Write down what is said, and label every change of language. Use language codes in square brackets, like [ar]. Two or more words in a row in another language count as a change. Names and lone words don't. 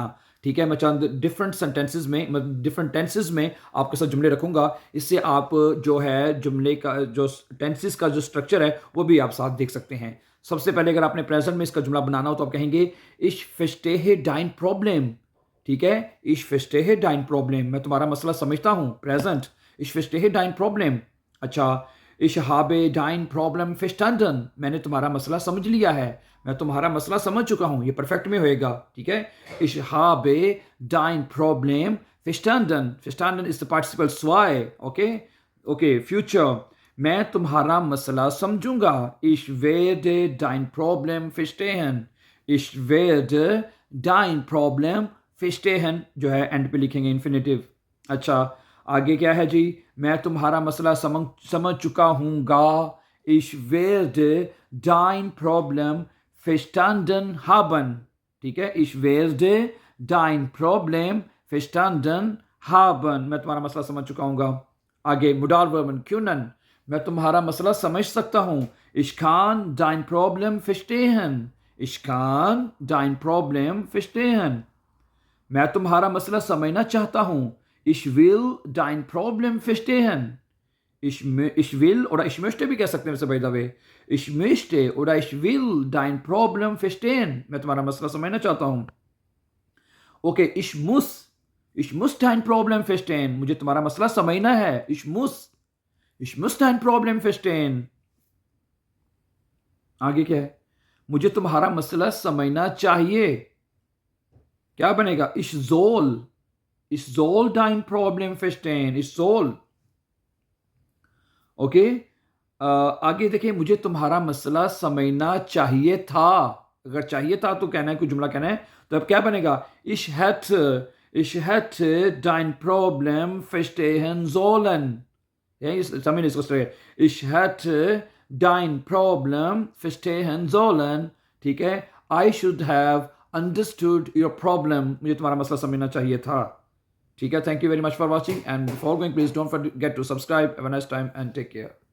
[hi] ठीक है, मैं चंद [en] different sentences [hi] में [en] different tenses [hi] में आपके साथ जुमले रखूंगा। इससे आप जो है जुमले का जो टेंसेस का जो स्ट्रक्चर है वो भी आप साथ देख सकते हैं। सबसे पहले अगर आपने प्रेजेंट में इसका जुमला बनाना हो तो आप कहेंगे [de] ich verstehe dein Problem. [hi] ठीक है, [de] ich verstehe dein Problem, [hi] मैं तुम्हारा मसला समझता हूँ। प्रेजेंट, [de] ich verstehe dein Problem। अच्छा, ich habe dein Problem verstanden, [hi] मैंने तुम्हारा मसला समझ लिया है, मैं तुम्हारा मसला समझ चुका हूँ। ये परफेक्ट में होएगा। ठीक है, [de] ich habe dein Problem verstanden, verstanden [en] is the participle [de] zwei। [en] okay okay, [hi] फ्यूचर, मैं तुम्हारा मसला समझूंगा। [de] ich werde dein Problem verstehen, ich werde dein Problem फिस्टेहन [hi] जो है एंड पे लिखेंगे इन्फिनेटिव। अच्छा, आगे क्या है जी? मैं तुम्हारा मसला समझ चुका हूँगा। [de] Ich werde dein Problem verstanden haben। [hi] ठीक है, [de] ich werde dein Problem verstanden haben, [hi] मैं तुम्हारा मसला समझ चुका हूँगा। आगे [de] Modal Verben können, [hi] मैं तुम्हारा मसला समझ सकता हूँ। [de] Ich kann dein Problem verstehen, ich kann dein Problem verstehen। [hi] मैं तुम्हारा मसला समझना चाहता हूँ। [de] Ich will dein Problem verstehen। Ich will oder ich möchte [hi] भी कह सकते हैं वैसे [en] by the way. [de] Ich möchte oder ich will dein Problem verstehen। [hi] मैं तुम्हारा मसला समझना चाहता हूँ। ओके, [de] ich muss dein Problem verstehen। [hi] मुझे तुम्हारा मसला समझना है। [de] ich muss dein Problem verstehen। [hi] आगे क्या है? मुझे तुम्हारा मसला समझना चाहिए। क्या बनेगा? [de] ich soll dein Problem verstehen, ich soll। [hi] ओके, आगे देखिए, मुझे तुम्हारा मसला समझना चाहिए था। अगर चाहिए था तो कहना है, कोई जुमला कहना है, तो अब क्या बनेगा? [de] ich hätte dein Problem verstehen sollen। [hi] समझ इसको स्ट्रेट, [de] ich hätte dein Problem verstehen sollen। [hi] ठीक है, [en] I should have understood your problem, [hi] मुझे तुम्हारा मसला समझना चाहिए था। ठीक है, [en] thank you very much for watching and before going please don't forget to subscribe. have a nice time and take care.